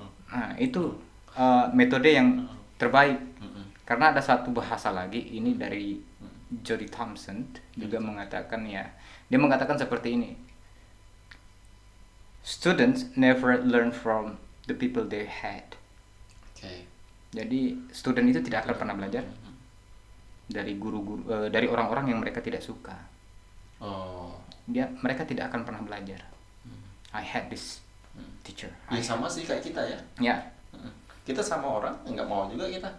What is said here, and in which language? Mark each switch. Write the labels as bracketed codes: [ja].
[id] Nah itu metode yang terbaik, karena ada satu bahasa lagi ini dari Jody Thompson juga mengatakan dia mengatakan seperti ini. [en] Students never learn from the people they had. [id] Oke. Jadi student itu tidak akan pernah belajar dari guru-guru, dari orang-orang yang mereka tidak suka. Oh. Mereka tidak akan pernah belajar. [en] I had this teacher. [id] Ya sama sih kayak kita ya. Ya. Kita sama orang nggak mau juga kita.